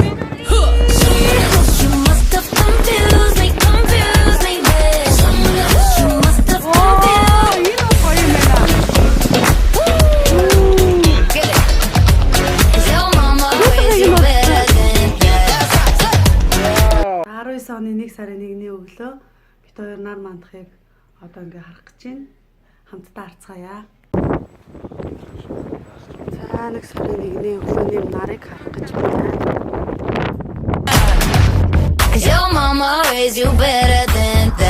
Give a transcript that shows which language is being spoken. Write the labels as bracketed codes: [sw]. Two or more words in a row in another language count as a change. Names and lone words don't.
[en] You must have confused me with. You must have confused. Get it? 'Cause your mama raised you better than that. [mn] 19 оны 1 сарын 1-ний өглөө бид хоёр нар мандахыг одоо ингээ харах гэж байна. Хамтдаа харцгаая. За 1 сарын 1-ний өглөөний нарыг харах гэж байна. [en] 'Cause your mama raised you better than